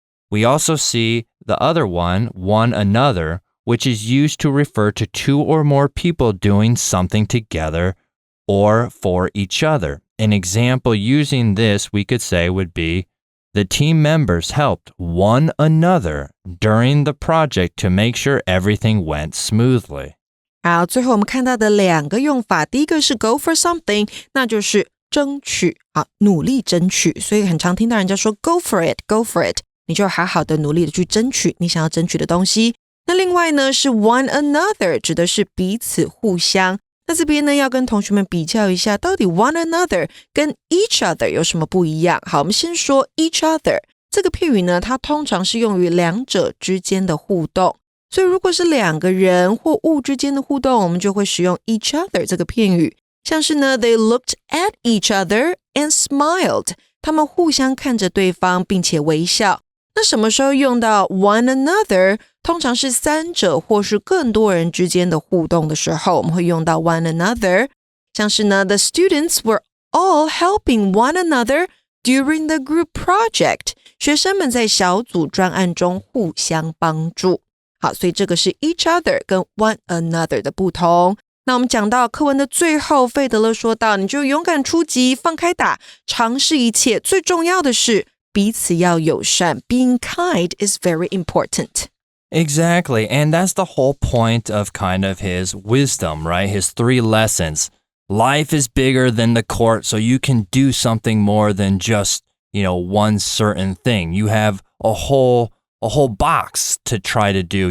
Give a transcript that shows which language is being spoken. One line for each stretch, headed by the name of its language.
English: We also see the other one another, which is used to refer to two or more people doing something together or for each other. An example using this we could say would be, the team members helped one another during the project to make sure everything went smoothly.
Chinese: 好，最后我们看到的两个用法，第一个是
English: go for something，
Chinese: 那就是争取，好，努力争取，所以很常听到人家说
English: go for it, go for it，
Chinese: 你就好好的努力的去争取你想要争取的东西。那另外呢是 one another， 指的是彼此互相。那这边呢要跟同学们比较一下，到底 one another 跟 each other 有什么不一样？好，我们先说 each other 这个片语呢，它通常是用于两者之间的互动。所以如果是两个人或物之间的互动，我们就会使用 each other 这个片语。像是呢
English: they looked at each other and smiled，
Chinese: 他们互相看着对方并且微笑。那什么时候用到 one another？ 通常是三者或是更多人之间的互动的时候，我们会用到 one another。像是呢
English: the students were all helping one another during the group project，
Chinese: 学生们在小组专案中互相帮助。好，所以这个是 each other 跟 one another 的不同。那我们讲到课文的最后，费德勒说到，你就勇敢出击，放开打，尝试一切，最重要的是彼此要友善。
English: Being kind is very important. Exactly, and that's the whole point of kind of his wisdom, right? His 3 lessons. Life is bigger than the court, so you can do something more than just, one certain thing. You have a whole box to try to do.